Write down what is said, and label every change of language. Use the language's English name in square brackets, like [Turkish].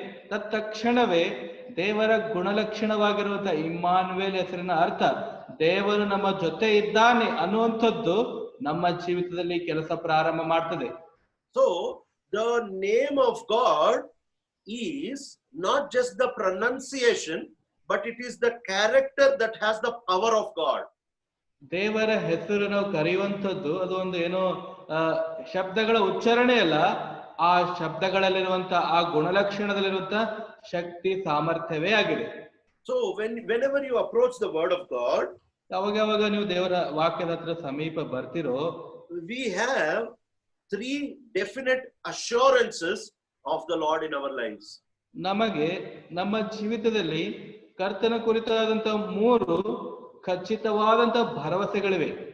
[Kannada] ತತ್ಕ್ಷಣವೇ ದೇವರ ಗುಣಲಕ್ಷಣವಾಗಿರುವಂತ ಇಮ್ಮಾನುವೇಲ್ ಹೆಸರಿನ ಅರ್ಥ ದೇವರು ನಮ್ಮ ಜೊತೆ ಇದ್ದಾನೆ ಅನ್ನುವಂಥದ್ದು ನಮ್ಮ ಜೀವಿತದಲ್ಲಿ ಕೆಲಸ ಪ್ರಾರಂಭ ಮಾಡ್ತದೆ. [English] So the name of God is not just the pronunciation, but it is the character that has the power of God. [Kannada] ದೇವರ ಹೆಸರು ನಾವು ಕರೆಯುವಂಥದ್ದು ಅದು ಒಂದು ಏನೋ ಶಬ್ದಗಳ ಉಚ್ಚಾರಣೆ ಅಲ್ಲ, ಆ ಶಬ್ದಗಳಲ್ಲಿರುವಂತ ಆ ಗುಣಲಕ್ಷಣದಲ್ಲಿರುವಂತ ಶಕ್ತಿ ಸಾಮರ್ಥ್ಯವೇ ಆಗಿದೆ. [English] So whenever you approach the word of God, [Kannada] ಯಾವಾಗ ನೀವು ದೇವರ ವಾಕ್ಯದ ಹತ್ರ ಸಮೀಪ ಬರ್ತಿರೋ, [English] we have 3 definite assurances of the Lord in our lives. [Kannada] ನಮಗೆ ನಮ್ಮ ಜೀವಿತದಲ್ಲಿ ಕರ್ತನ ಕುರಿತಾದಂತ 3 ಖಚಿತವಾದಂತ ಭರವಸೆಗಳಿವೆ.